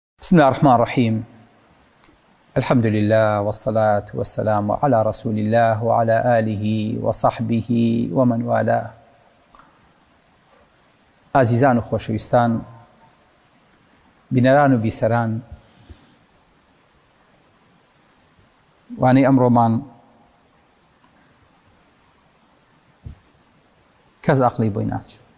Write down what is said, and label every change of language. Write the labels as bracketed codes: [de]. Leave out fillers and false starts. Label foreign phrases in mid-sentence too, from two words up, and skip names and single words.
[ar] بسم الله الرحمن الرحيم. الحمد لله والصلاة والسلام على رسول الله وعلى آله وصحبه ومن والاه. [ckb] عزیزان و خۆشەویستان، بینەران و بیسەران، وانەی ئەمڕۆمان کەس عەقڵی بۆی ناچێت.